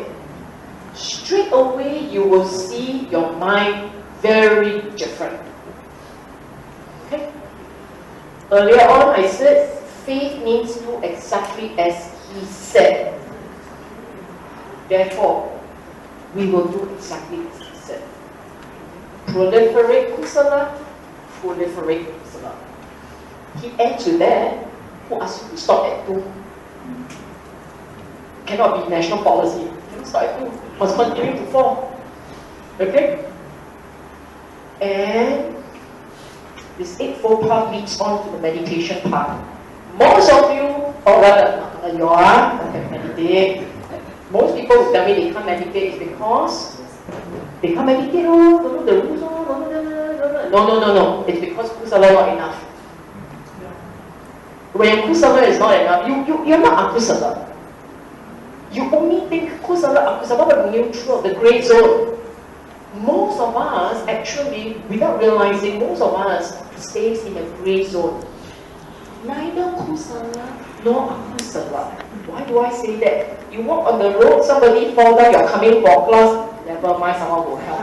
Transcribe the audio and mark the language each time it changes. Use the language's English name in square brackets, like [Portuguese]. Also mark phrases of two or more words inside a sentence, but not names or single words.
[English] Straight away, you will see your mind very different. Okay? Earlier on, I said, faith means do exactly as he said. Therefore, we will do exactly as he said. Proliferate kusala, proliferate kusala. He ends with that. Who asked you to stop at 2? Cannot be national policy. Stop at 2. Must continue to 4. Okay? And this Eightfold Path leads on to the meditation part. Most of you, or rather, you are, can meditate. Most people who tell me they can't meditate is because they can't meditate, don't know the rules, no. It's because kusala not enough. When kusala is not enough, you're not akusala. You only think kusala, akusala, but neutral, the grey zone. Most of us, actually, without realizing, most of us stays in the grey zone. Neither kusala nor akusala. Why do I say that? You walk on the road, somebody fall down, you're coming for class, never mind, someone will help.